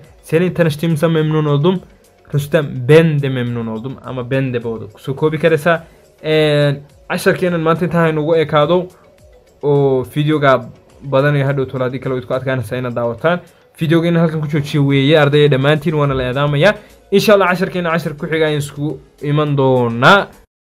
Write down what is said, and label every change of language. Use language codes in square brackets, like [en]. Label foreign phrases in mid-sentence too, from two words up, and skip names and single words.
[tr] Senin tanıştığımıza memnun oldum. [so] Rüstem [tr] ben de memnun oldum ama ben de [so] booduk soo koobi karaysaa casharkeenan maanta intaa inugu ekaado oo videoga badanaya hadhow tolaadii kale idku adkaanaysa inaad daawataan. videogeena halkan ku joojiyo weeye ardayda dhammaantiin waana la eedaamaya insha Allah casharkeena cashar ku xiga ayaan isku iman doonaa.